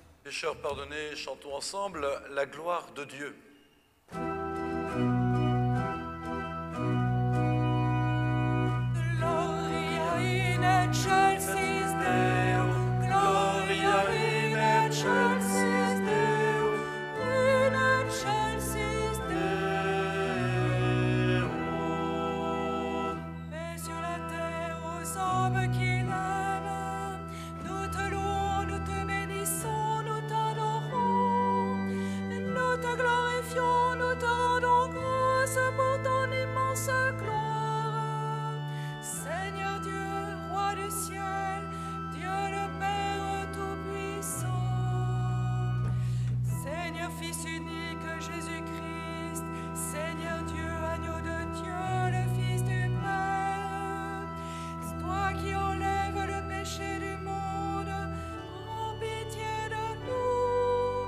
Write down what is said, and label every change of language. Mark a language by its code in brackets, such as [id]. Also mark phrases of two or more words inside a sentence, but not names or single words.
[fr] Pécheurs pardonnés, chantons ensemble la gloire de Dieu. [la] Gloria in excelsis Deo, Gloria in excelsis Deo, in excelsis Deo. [fr] Et sur la terre aux hommes qu'il aime, nous te louons, nous te bénissons, nous t'adorons, nous te glorifions, nous te rendons grâce pour ton immense gloire. Seigneur Dieu, roi du ciel, Dieu le Père Tout-Puissant, Seigneur Fils unique Jésus-Christ, Seigneur Dieu, agneau de Dieu, le Fils du Père, c'est toi qui enlèves le péché du monde, prends pitié de nous.